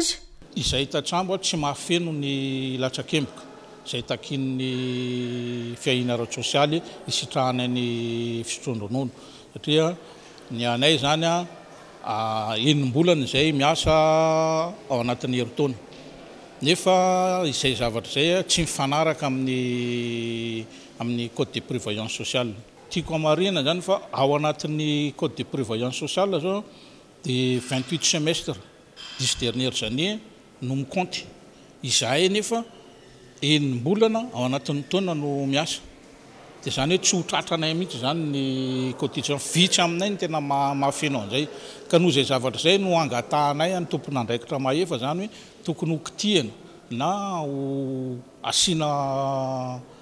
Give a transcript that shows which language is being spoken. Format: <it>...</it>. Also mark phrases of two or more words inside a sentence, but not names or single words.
<mg>izay tatrambo tsy mahafeno ny latsakemoka izay takin'ny fiahina ara-tsosialy isitrahana ny fisotrondronono satria ny anay zany enim-bolana izay miasa ao anatin'ny herintaona nefa izay zavatra zay tsy mifanaraka amin'ny</mg> <fr>code de prévoyance sociale</fr> <mg>tiako amarina zany fa ao anatin'ny code</mg> <fr>de prévoyance sociale</fr> <mg>zao</mg> <fr>de 28 semestre 10 dernières années</fr> <mg>no mikonty izahay nefa enim-bolana ao anatin'ny taona no miasa de zany hoe tsy ho tratranay mihitsy zany ny cotisation vitsy aminay ny tena mahafeno an'izay ka noho izay zavatra zay no angatahanay any tompon'andraikitra mahefa zany hoe tokony ho kitihana na ho asiana</mg>